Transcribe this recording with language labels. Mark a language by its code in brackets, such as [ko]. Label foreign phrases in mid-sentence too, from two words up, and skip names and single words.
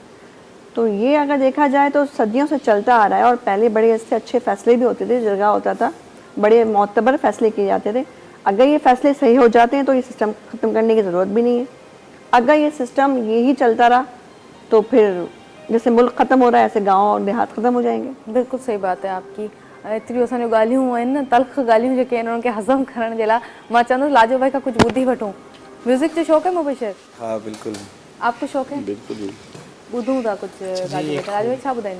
[ur] تو یہ اگر دیکھا جائے تو صدیوں سے چلتا آ رہا ہے، اور پہلے بڑے اس سے اچھے فیصلے بھی ہوتے تھے، جگہ ہوتا تھا، بڑے معتبر فیصلے کیے جاتے تھے. اگر یہ فیصلے صحیح ہو جاتے ہیں تو یہ سسٹم ختم کرنے کی ضرورت بھی نہیں ہے. اگر یہ سسٹم یہی چلتا رہا تو پھر جیسے ملک ختم ہو رہا ہے ایسے گاؤں اور دیہات ختم ہو جائیں گے. بالکل صحیح بات ہے آپ کی. [sd] एतिरियूं असांजूं ॻाल्हियूं आहिनि न, तल्ख़ ॻाल्हियूं जेके आहिनि उन्हनि खे हज़म करण जे लाइ मां चवंदसि लाजो भाई खां कुझु ॿुधी वठूं। म्यूज़िक जो शौक़ु है मुबशिर? [ur] ہاں بالکل. آپ کو شوقُ ہے? बिल्कुल। [sd] ॿुधूं था कुझु लाजो भाई छा ॿुधाईंदा?